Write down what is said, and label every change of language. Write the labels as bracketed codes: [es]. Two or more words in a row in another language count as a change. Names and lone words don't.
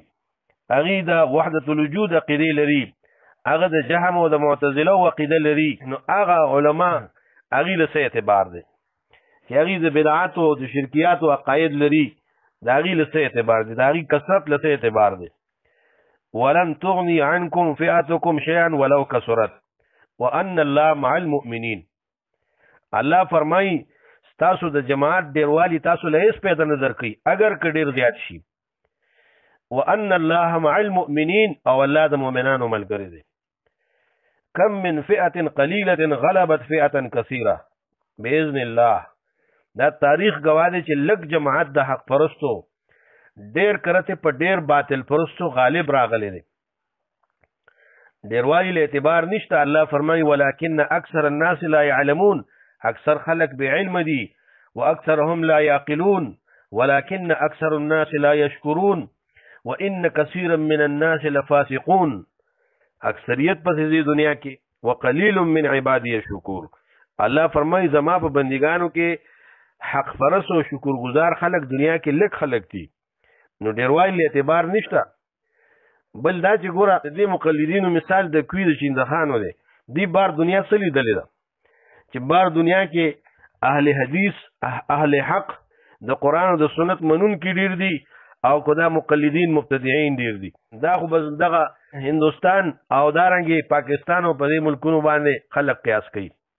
[ps] هغې د وحدت الوجود عقیدې لري هغه د جهم او د معتزله عقیده لري نو هغه علما هغې له څه اعتبار دی چې هغې د بدعاتو او د شرکیاتو عقاید لري د هغې له څه اعتبار دی د هغې کثرت له څه اعتبار دی [ar] ولن تغني عنكم فئتكم شيئا ولو كثرت وان الله مع المؤمنین [ps] الله فرمایي تاسو د جماعت ډیروالی تاسو له هیڅ پیدا نه درکوي اگر که ډیر زیات شي [ar] وان الله مع المؤمنین [ps] او الله د مؤمنانو ملګری دی [ar] کم من فئه قلیله غلبت فئه کثیره باذن الله [ps] دا تاریخ گواه دی چې لږ جماعت د حق پرستو ډیر کرته په ډیر باطل پرستو غالب راغلی دی ډیروالی له اعتبار نشته الله فرمایي [ar] ولكن اکثر الناس لا يعلمون [ps] اکثر خلق بعلم دي [ar] واكثرهم لا يعقلون ولكن اکثر الناس لا يشكرون وان كثيرا من الناس لفاسقون اکثریت [ps] په دې دنیا کې [ar] وقلیل من عبادي الشکور [ps] الله فرمایي زما په بندګانو کې حق پرست او شکرګزار خلق دنیا کې لږ خلق دي نو ډیروالی له اعتبار نشته بل دا چې ګوره د دې مقلدینو مثال د کوي د چیندخانو دی دی بار دنیا څه لیدلې ده چې بار دنیا کې اهل حدیث اهل حق د قرآن او د سنت منونکي ډېر دي او که دا مقلدین مبتدعین ډېر دي دا خو بس دغه هندوستان او دارنګې پاکستان او په دې ملکونو باندې خلک قیاس کوي